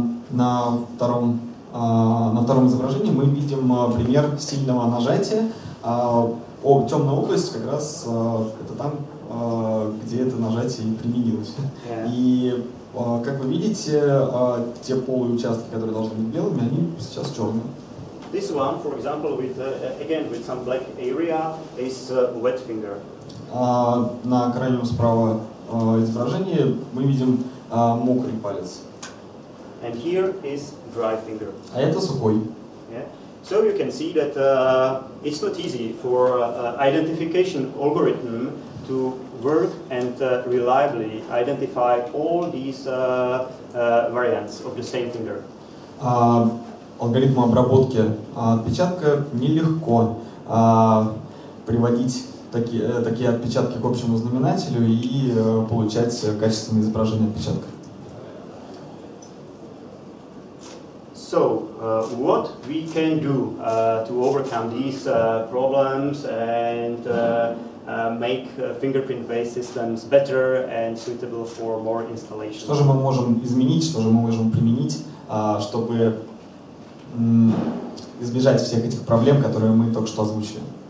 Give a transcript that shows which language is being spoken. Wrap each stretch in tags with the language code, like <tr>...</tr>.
<ru>На втором изображении мы видим пример сильного нажатия. Темная область как раз это там, где это нажатие и применилось. И как вы видите, те полые участки, которые должны быть белыми, они сейчас черные.</ru> <en>This one, for example, again with some black area, is wet finger.</en> <ru>На крайнем справа изображении мы видим мокрый палец.</ru> <en>And here is dry finger.</en> <ru>А это сухой. Yeah.</ru> <en>So you can see that it's not easy for identification algorithm to work and reliably identify all these variants of the same finger.</en> <ru>Алгоритму обработки отпечатка нелегко приводить такие отпечатки к общему знаменателю и получать качественное изображение отпечатка.</ru> <en>So, what we can do to overcome these problems and make fingerprint-based systems better and suitable for more installations?</en> <ru>Что же мы можем изменить, что же мы можем применить, чтобы избежать всех этих проблем, которые мы только что озвучили?</ru>